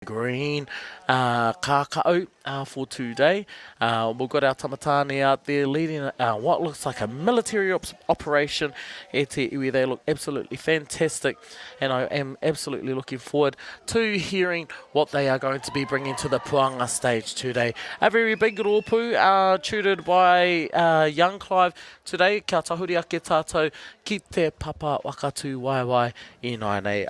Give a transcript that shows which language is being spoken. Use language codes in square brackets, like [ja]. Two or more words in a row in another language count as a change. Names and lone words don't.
[en] green kakao for today. We've got our tamatani out there leading what looks like a military operation [mi] e te iwi. [en] They look absolutely fantastic, and I am absolutely looking forward to hearing what they are going to be bringing to the Puanga stage today. A very big rōpū tutored by young Clive today. [mi] Kia tahuri ake tātou ki te papa wakatū waiwai I nai nei.